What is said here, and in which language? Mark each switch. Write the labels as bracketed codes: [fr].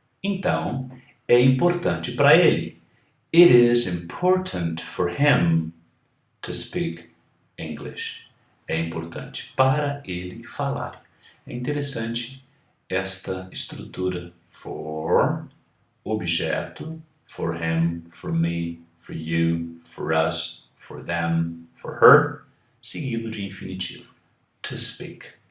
[pt] Então, é importante para ele. [en] It is important for him to speak English. [pt] É importante para ele falar. É interessante esta estrutura for, objeto, [en] for him, for me, for you, for us, for them, for her, [pt] seguido de infinitivo. [en] To speak.